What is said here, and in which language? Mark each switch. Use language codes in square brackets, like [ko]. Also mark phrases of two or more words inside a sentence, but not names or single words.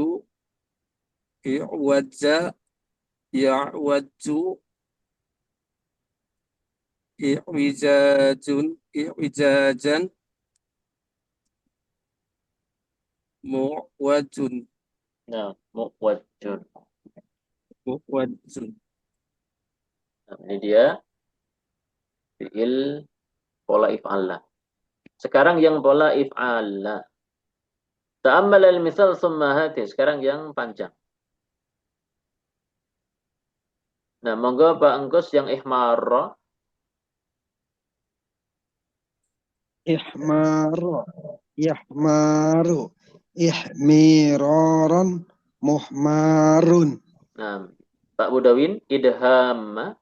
[ar] اعوج. يعوج. I'wijajun. اعوجاجا. معوج. Nah, muwajjun. Mu'wajun. [id] Nah, ini dia fi'il pola if'ala. Sekarang yang pola if'ala. [ar] تأمل المثال ثم هات. [id] Sekarang yang panjang. Nah, monggo Pak Engkus yang ihmarra. [ar] احمر، يحمر، احمرار، محمر. [id] Nah, Pak Budawin, idham.